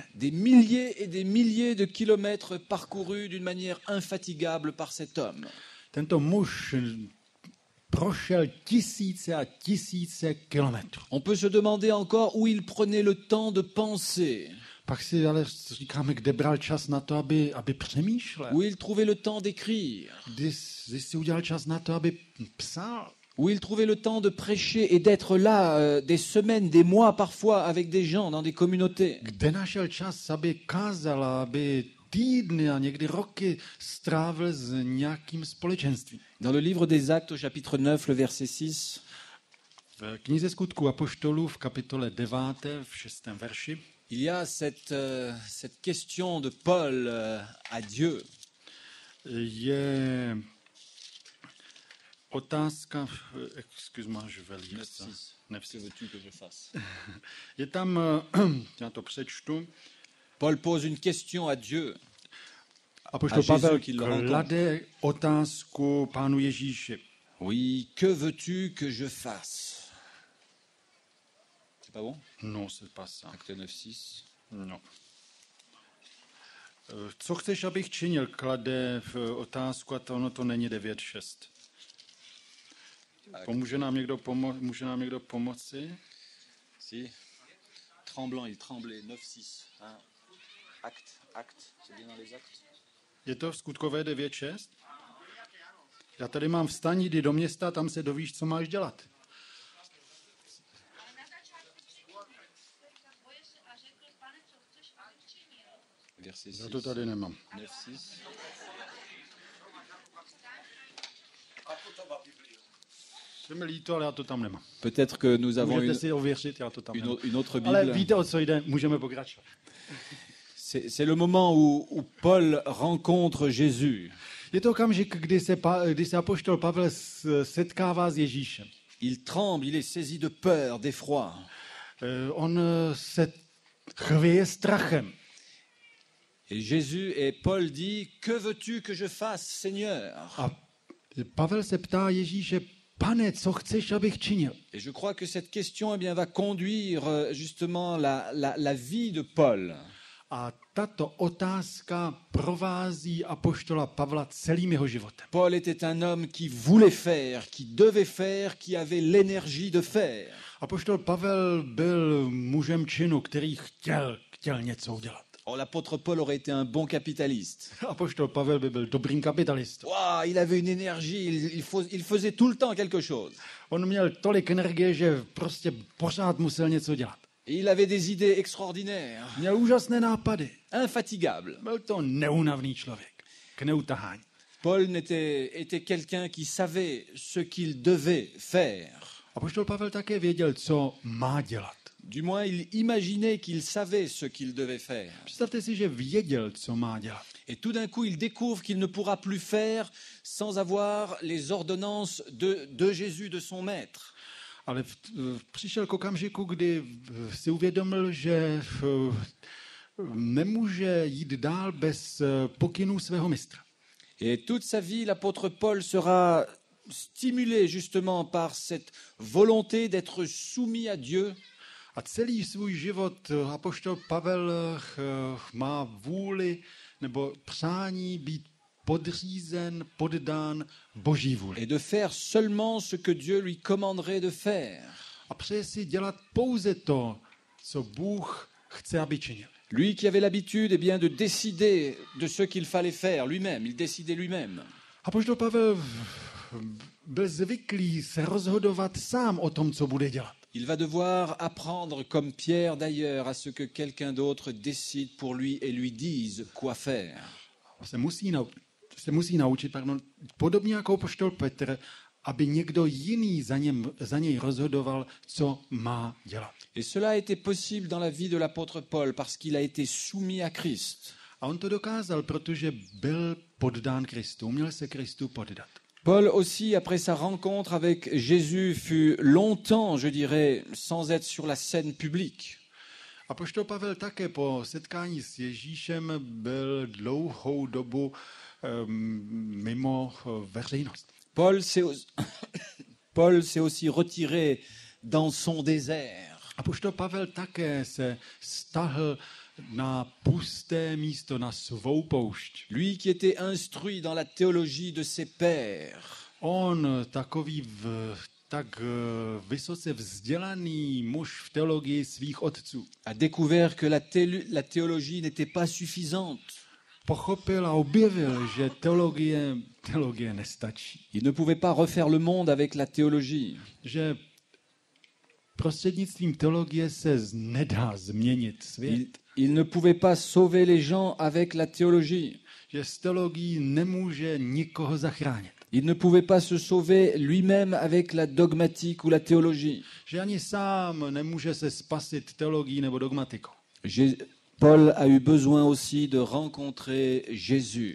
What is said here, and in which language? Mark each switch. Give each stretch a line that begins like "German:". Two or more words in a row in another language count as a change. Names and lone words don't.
French: Des milliers et des milliers de kilomètres parcourus d'une manière infatigable par cet homme.
Czech: Tento muž prošel tisíce a tisíce kilometrů.
French: On peut se demander encore où il prenait le temps de penser,
Czech: Pak si ale říkáme, kde bral čas na to, aby přemýšlel.
French: où il trouvait le temps d'écrire,
Czech: Kdy si udělal čas na to, aby psal.
French: où il trouvait le temps de prêcher et d'être là des semaines, des mois parfois avec des gens dans des communautés.
Czech: Kde našel čas, aby kázal, aby týdny a někdy roky strávil s nějakým společenstvím.
French: Dans le livre des Actes au chapitre 9, le verset 6,
Czech: V knize Skutků apoštolů v kapitole 9. v 6. verši
French: il y a cette question de Paul à Dieu.
Czech: je otázka,
French: excuse-moi, je vais lire ça. 9, que veux-tu que je fasse?
Czech: Je tam, já to přečtu,
French: Paul pose une question à Dieu.
Czech: apoštol A Pavel
French: Jésus, qui le rencontre.
Czech: klade otázku pánu Ježíši.
French: Oui, que veux-tu que je fasse? C'est pas bon? No, c'est pas ça. Acte 9, 6.
Czech: No. Co chceš, abych činil, klade v otázku a to není 9.6. Může nám někdo pomoci?
French: Si. Tremblant, il tremblait. 9, 6. Acte. C'est bien dans les actes?
Czech: Je to v skutkové 9.6? Já tady mám vstaň, jdi do města, tam se dovíš, co máš dělat.
French: Verset 6.
Czech: Já to tady nemám. 9, 6. Je mi líto, ale já to tam nemám.
French: Peut-être que nous avons
Czech: Můžete si ověřit, já to tam nemám.
French: une autre
Czech: Ale
French: Bible.
Czech: víte, o co jde, můžeme pokračovat.
French: C'est le moment où Paul rencontre Jésus.
Czech: Je to okamžik, kdy se apoštol Pavel setkává s Ježíšem.
French: Il tremble, il est saisi de peur, d'effroi.
Czech: On se chvěje strachem.
French: Et Jésus et Paul dit, que veux-tu que je fasse, Seigneur?
Czech: A Pavel se ptá Ježíše, Pane, co chceš, abych činil?
French: Et je crois que cette question eh bien, va conduire justement la vie de Paul.
Czech: A tato otázka provází apoštola Pavla celým jeho životem.
French: Paul était un homme qui voulait faire, qui devait faire, qui avait l'énergie de faire.
Czech: Apoštol Pavel byl mužem činu, který chtěl něco udělat.
French: Oh, l'apôtre Paul aurait été un bon capitaliste.
Czech: Apoštol Pavel by byl dobrým kapitalistou.
French: Wow, il avait une énergie, il faisait tout le temps quelque chose.
Czech: On měl tolik energie, že prostě pořád musel něco dělat.
French: Et il avait des idées extraordinaires,
Czech: Měl úžasné nápady.
French: infatigables.
Czech: Byl to neúnavný člověk, k neutahání.
French: Paul était quelqu'un qui savait ce qu'il devait faire.
Czech: Apoštol Pavel také věděl, co má dělat.
French: Du moins, il imaginait qu'il savait ce qu'il devait faire.
Czech: Představte si, že věděl, co má dělat.
French: Et tout d'un coup, il découvre qu'il ne pourra plus faire sans avoir les ordonnances de Jésus, de son maître.
Czech: Ale přišel k okamžiku, kdy si uvědomil, že nemůže jít dál bez pokynů svého mistra.
French: Et toute sa vie, l'apôtre Paul sera stimulé justement par cette volonté d'être soumis à Dieu.
Czech: A celý svůj život apoštol Pavel má vůli nebo přání být podřízen, poddán Boží vůli.
French: Et de faire seulement ce que Dieu lui commanderait de faire.
Czech: A přeje si dělat pouze to, co Bůh chce, aby činil.
French: Lui qui avait l'habitude eh bien, de décider de ce qu'il fallait faire lui-même, il décidait lui-même.
Czech: Apoštol Pavel byl zvyklý se rozhodovat sám o tom, co bude dělat.
French: Il va devoir apprendre, comme Pierre d'ailleurs, à ce que quelqu'un d'autre décide pour lui et lui dise quoi faire.
Czech: Se musí naučit, podobně jako apoštol Petr, aby někdo jiný za něj rozhodoval, co má dělat.
French: Et cela a été possible dans la vie de l'apôtre Paul parce qu'il a été soumis à Christ.
Czech: A on to dokázal, protože byl poddán Kristu, uměl se Kristu poddat.
French: Paul aussi, après sa rencontre avec Jésus, fut longtemps, je dirais, sans être sur la scène publique.
Czech: Apoštol Pavel také po setkání s Ježíšem byl dlouhou dobu mimo veřejnost.
French: Paul s'est aussi retiré dans son désert.
Czech: Apoštol Pavel také se stáhl na pusté místo, na svou poušť.
French: Lui qui était instruit dans la théologie de ses pères,
Czech: On, tak vysoce vzdělaný muž v teologii svých otců,
French: a découvert que la théologie n'était pas suffisante.
Czech: pochopil a objevil, že teologie nestačí.
French: Il ne pouvait pas refaire le monde avec la théologie.
Czech: Že prostřednictvím teologie se nedá změnit svět.
French: Il ne pouvait pas sauver les gens avec la théologie.
Czech: Že s teologií nemůže nikoho zachránit.
French: Il ne pouvait pas se sauver lui-même avec la dogmatique ou la théologie.
Czech: Že ani sám nemůže se spasit teologií nebo dogmatikou.
French: Paul a eu besoin aussi de rencontrer Jésus.